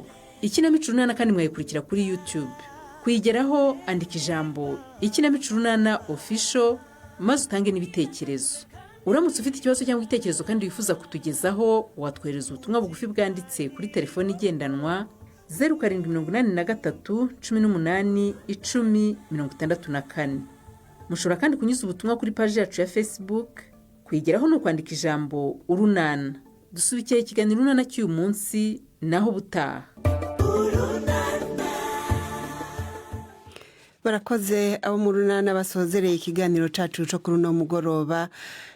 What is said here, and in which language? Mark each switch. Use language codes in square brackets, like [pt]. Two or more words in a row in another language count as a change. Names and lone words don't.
[rw] Ikinamico runana kandi mwayikurikira kuri YouTube. Kuyigeraho andika ijambo Ikinamico runana official maze utange n'ibitekerezo. Uramutse ufite ikibazo cyangwa igitekerezo kandi wifuza kutugezaho, watwohereza ubutumwa bugufi bwanditse kuri telefoni igendanwa 0783181064. Mushobora kandi kunyuza ubutumwa kuri page yacu ya Facebook. Kwigeraho no kwandika ijambo Urunana. Dusubikeye ikiganiro runana cy'uyu munsi naho butaha. Barakoze abo mu runana basozereye ikiganiro cacu cyo kuri no mugoroba.